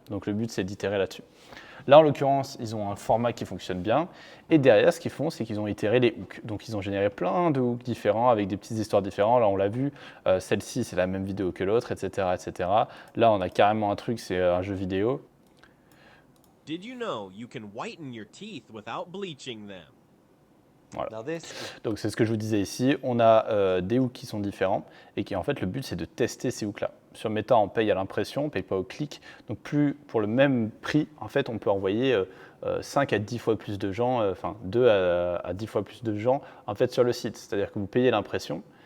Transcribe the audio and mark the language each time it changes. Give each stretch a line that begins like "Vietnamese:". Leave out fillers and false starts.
French: Donc, le but, c'est d'itérer là-dessus. Là, en l'occurrence, ils ont un format qui fonctionne bien. Et derrière, ce qu'ils font, c'est qu'ils ont itéré les hooks. Donc, ils ont généré plein de hooks différents avec des petites histoires différentes. Là, on l'a vu, celle-ci, c'est la même vidéo que l'autre, etc., etc. Là, on a carrément un truc, c'est un jeu vidéo.
English: Did you know you can whiten your teeth without bleaching them?
French: Voilà. Donc c'est ce que je vous disais ici, on a des hooks qui sont différents et qui en fait le but c'est de tester ces hooks là. Sur Meta on paye à l'impression, on ne paye pas au clic, donc plus pour le même prix en fait on peut envoyer 5 à 10 fois plus de gens, enfin 2 à 10 fois plus de gens en fait sur le site, c'est-à-dire que vous payez l'impression.